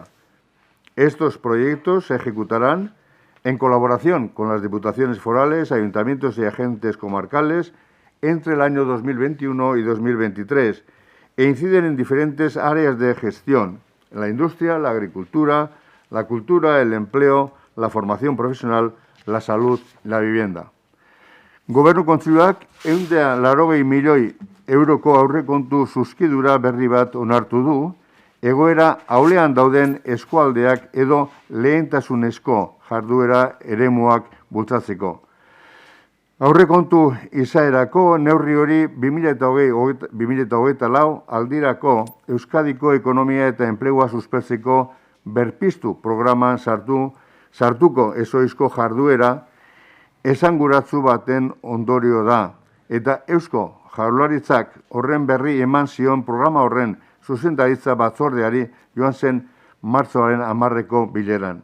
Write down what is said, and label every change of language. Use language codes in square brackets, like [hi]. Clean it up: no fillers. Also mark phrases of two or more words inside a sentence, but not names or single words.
[es] Estos proyectos se ejecutarán en colaboración con las diputaciones forales, ayuntamientos y agentes comarcales entre el año 2021 y 2023 e inciden en diferentes áreas de gestión: en la industria, la agricultura, la cultura, el empleo, la formación profesional, la salud y la vivienda. [eu] Gobernu Kontseiluak 180 milioi euroko aurrekontu zuzkidura berri bat onartu du, egoera ahulean dauden eskualdeak edo lehentasunezko jarduera eremuak bultzatzeko. Aurrekontu izaerako neurri hori 2024 aldirako Euskadiko ekonomia eta enplegua suspertzeko Berpiztu programan sartuko ezoizko jarduera esanguratsu baten ondorio da, eta Eusko Jaurlaritzak horren berri eman zion programa horren zuzendaritza batzordeari joan zen martxoaren 10 bileran.